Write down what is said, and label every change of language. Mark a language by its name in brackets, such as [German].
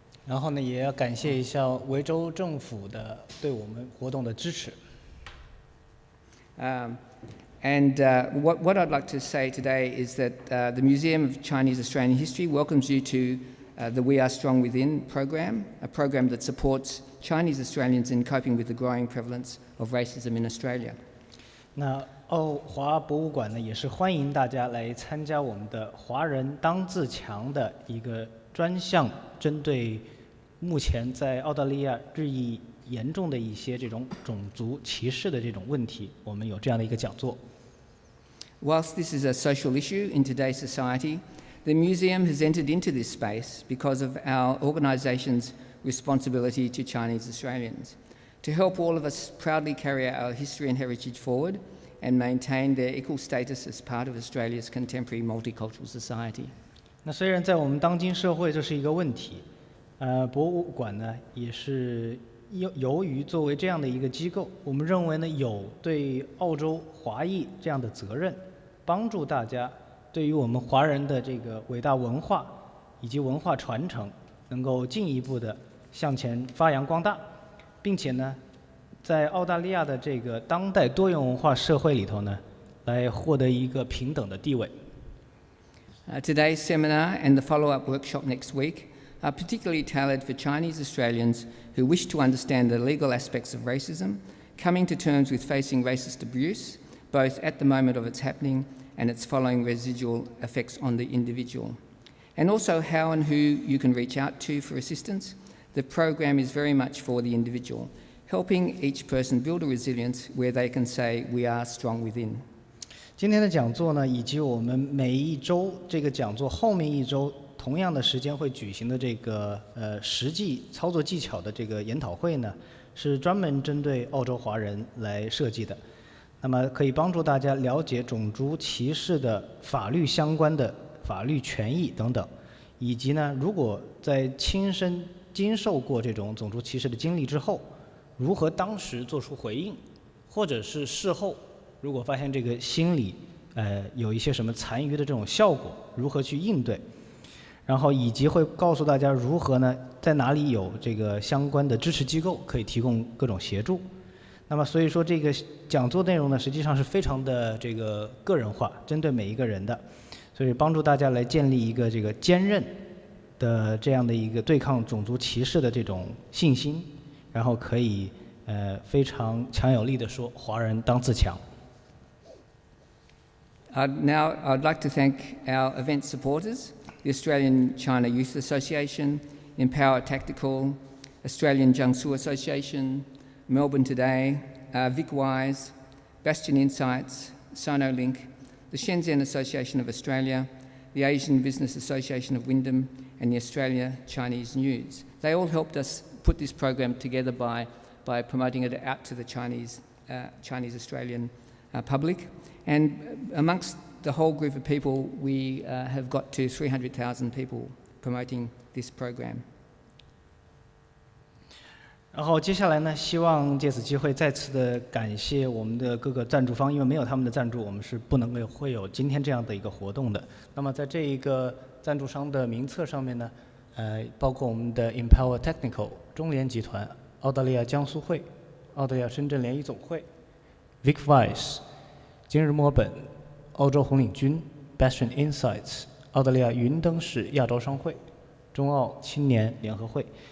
[Chinese] 然后呢，也要感谢一下维州政府的对我们活动的支持。 [English] What I'd like to say today is that the Museum of Chinese Australian History welcomes you to the We Are Strong Within program, a program that supports Chinese Australians in coping with the growing prevalence of racism in Australia. [Chinese] 那澳华博物馆呢，也是欢迎大家来参加我们的华人当自强的一个专项，针对目前在澳大利亚日益严重的一些这种种族歧视的这种问题，我们有这样的一个讲座。 [English] Whilst this is a social issue in today's society, the museum has entered into this space because of our organisation's responsibility to Chinese Australians, to help all of us proudly carry our history and heritage forward and maintain their equal status as part of Australia's contemporary multicultural society. [Chinese] 那虽然在我们当今社会这是一个问题，博物馆呢也是由于作为这样的一个机构，我们认为呢有对澳洲华裔这样的责任，帮助大家对于我们华人的这个伟大文化以及文化传承，能够进一步的向前发扬光大，并且呢，在澳大利亚的这个当代多元文化社会里头呢，来获得一个平等的地位。 [English] Today's seminar and the follow-up workshop next week are particularly tailored for Chinese Australians who wish to understand the legal aspects of racism, coming to terms with facing racist abuse, both at the moment of its happening and its following residual effects on the individual. And also how and who you can reach out to for assistance. The program is very much for the individual, helping each person build a resilience where they can say, we are strong within. [Chinese] 今天的讲座呢，以及我们每一周这个讲座后面一周同样的时间会举行的这个实际操作技巧的这个研讨会呢，是专门针对澳洲华人来设计的。那么可以帮助大家了解种族歧视的法律相关的法律权益等等，以及呢，如果在亲身经受过这种种族歧视的经历之后，如何当时做出回应，或者是事后如果发现这个心理有一些什么残余的这种效果，如何去应对，然后以及会告诉大家如何呢，在哪里有这个相关的支持机构可以提供各种协助。那么所以说这个讲座内容呢，实际上是非常的这个个人化，针对每一个人的，所以帮助大家来建立一个这个坚韧的这样的一个对抗种族歧视的这种信心，然后可以非常强有力的说，华人当自强。 [English] Now I'd like to thank our event supporters, the Australian China Youth Association, Empower Tactical, Australian Jiangsu Association, Melbourne Today, VicWise, Bastion Insights, SonoLink, the Shenzhen Association of Australia, the Asian Business Association of Wyndham, and the Australia Chinese News. They all helped us put this program together by promoting it out to the Chinese Australian public. And amongst the whole group of people, we have got to 300,000 people promoting this program. [Chinese] 然后接下来呢，希望借此机会再次的感谢我们的各个赞助方，因为没有他们的赞助，我们是不能够会有今天这样的一个活动的。那么在这一个赞助商的名册上面呢，包括我们的 Empower Technical、中联集团、澳大利亚江苏会、澳大利亚深圳联谊总会、VicWise、今日墨尔本、澳洲红领军、Bastion Insights、澳大利亚云登市亚洲商会、中澳青年联合会。